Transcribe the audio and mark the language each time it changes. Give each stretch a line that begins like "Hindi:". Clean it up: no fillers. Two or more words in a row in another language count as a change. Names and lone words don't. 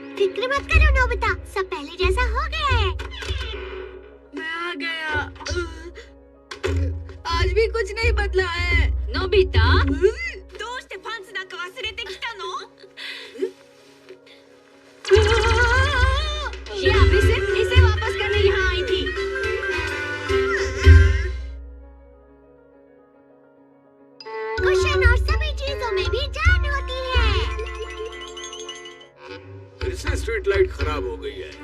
Hindi: फिक्र मत करो नोबिता, सब पहले जैसा हो गया है। मैं आ गया। आज भी कुछ नहीं बदला है। नोबिता,
Japanese: どうしてパンツなんか忘れてきたの?
Hindi: ये अभी सिर्फ इसे वापस करने यहाँ आई थी। कुशन और सभी चीजों में भी जान होती है। फिर से स्ट्रीट लाइट खराब हो गई है।